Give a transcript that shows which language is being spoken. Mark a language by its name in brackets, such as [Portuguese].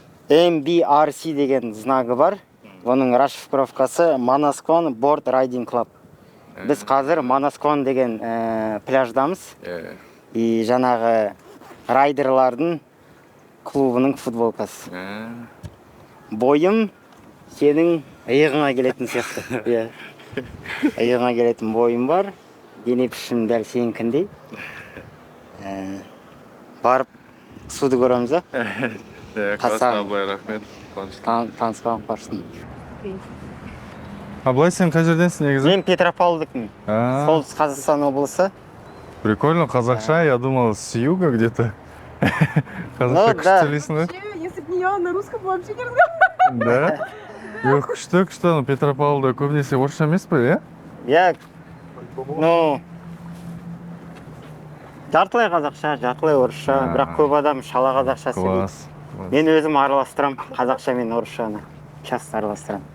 [Kazakh] MBRC деген знагы бар. Оның расшифровкасы Manasquan Board Riding Club. Біз қазір Manasquan деген пляждамыз. [Russian] И [Kazakh] жаңағы райдерлардың клубының футболкасы. Бойым сенің иығыңа келетін сияқты. Иә. Иығыңа келетін бойым бар. Дене пішім дәл сенікіндей. Барып суды көреміз, а? Қасам. Абылай, рахмет. Танысқан қоштым. Абылай, сен қай жерденсің негізі? Мен Петропавлдікпін. Солтүстік Қазақстан облысы. [Russian] Прикольно, [Kazakh] казахша, [Russian] я думал, с юга где-то. [Kazakh] Қазақша күштелесің, [Russian] да? Если бы не я, на русском вообще не разговаривала. Да? [Kazakh] Жоқ, күшті, [Russian] но [Kazakh] Петропавлда көбінесе орысша емес па, иә? [Russian] Я, ну, [Kazakh] жартылай қазақша, жартылай орысша, бірақ көп адам шала қазақша сөйлейді. [Russian] Класс. [Kazakh] Мен өзім араластырам, қазақша мен орысшаны. [Russian] Часто [Kazakh] араластырам.